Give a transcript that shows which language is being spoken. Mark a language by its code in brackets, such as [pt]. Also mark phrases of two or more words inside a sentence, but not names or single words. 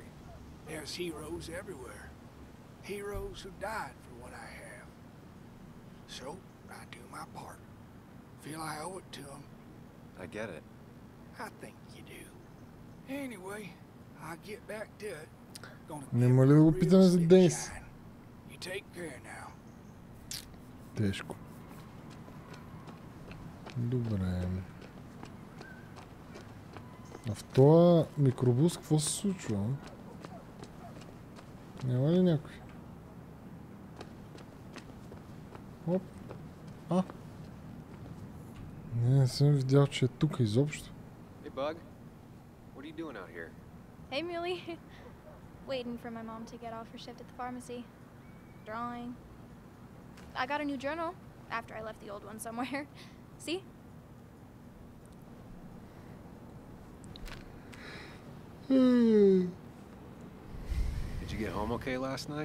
[en] There's heroes everywhere. Heroes who died for what I have. So, I do my part. Feel I owe it to them. I get it. I think you do. Anyway, I'll get back to it. [bg] Не моля да го питаме за Денис. [en] You take care now. [bg] Тежко. Добре. А в този микробус какво се случва? Няма ли някой? Оп. А. Не съм видял, че е тук изобщо. [en] Hey, Bug. What are you doing out here? Hey, Muley. Waiting for my mom to get off her shift at the pharmacy. Drawing. I got a new journal after I left the old one somewhere. See? Did you get home okay last night?